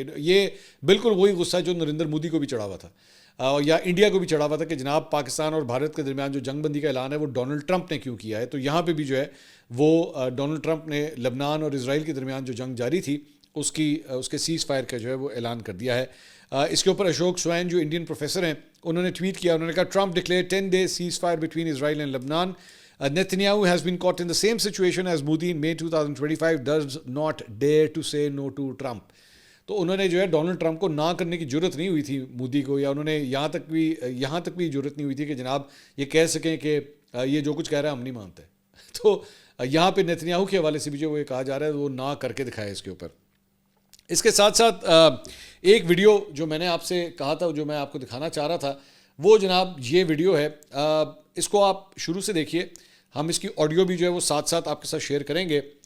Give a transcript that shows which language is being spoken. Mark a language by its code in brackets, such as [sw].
[ur] یہ بالکل وہی غصہ ہے جو نریندر مودی کو بھی چڑھا ہوا تھا یا انڈیا کو بھی چڑھا ہوا تھا کہ جناب پاکستان اور بھارت کے درمیان جو جنگ بندی کا اعلان ہے وہ ڈونلڈ ٹرمپ نے کیوں کیا ہے. تو یہاں پہ بھی جو ہے وہ ڈونلڈ ٹرمپ نے لبنان اور اسرائیل کے درمیان جو جنگ جاری تھی اس کے سیز فائر کا جو ہے وہ اعلان کر دیا ہے. اس کے اوپر اشوک سوین جو انڈین پروفیسر ہیں انہوں نے ٹویٹ کیا, انہوں نے کہا [en] Trump declare 10 days ceasefire between Israel and Lebanon. Netanyahu has been caught in the same situation as Modi in May 2025 does not dare to say no to Trump. [ur] تو انہوں نے جو ہے ڈونلڈ ٹرمپ کو نہ کرنے کی ضرورت نہیں ہوئی تھی مودی کو, یا انہوں نے یہاں تک بھی ضرورت نہیں ہوئی تھی کہ جناب یہ کہہ سکیں کہ یہ جو کچھ کہہ رہا ہے ہم نہیں مانتے. تو یہاں پہ نیتنیاہو کے حوالے سے بھی جو وہ کہا جا رہا ہے وہ نہ کر کے دکھائے اس کے اوپر. اس کے ساتھ ساتھ ایک ویڈیو جو میں نے آپ سے کہا تھا جو میں آپ کو دکھانا چاہ رہا تھا وہ جناب یہ ویڈیو ہے, اس کو آپ شروع سے دیکھیے, ہم اس کی آڈیو بھی جو ہے وہ ساتھ ساتھ آپ کے ساتھ شیئر کریں گے.